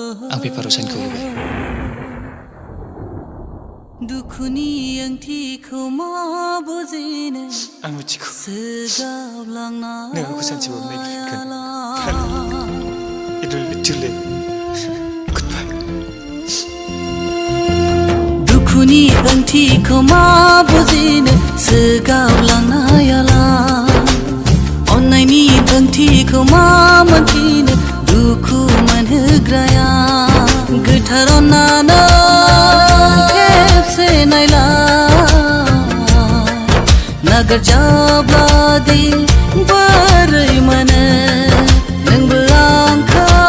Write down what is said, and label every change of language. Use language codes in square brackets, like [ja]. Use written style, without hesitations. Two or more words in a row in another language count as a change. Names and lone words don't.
[brx] आं पेपाराव साइनखौ होबाय दुखुनि ओंथिखौ मा बुजिनो आं मिथिगौ सोगावलांना नों आंखौ सानसेबाबो नायफिनगोन [en] It will be too late Goodbye [brx] दुखुनि ओंथिखौ मा बुजिनो सोगावलांनायाला अननायनि ओंथिखौ मा मोनथिनो दुखु मोनहोग्राया गोथार अननानै खेबसे नायला नागारजाब्लादि बोरै मोनो नोंबो आंखौ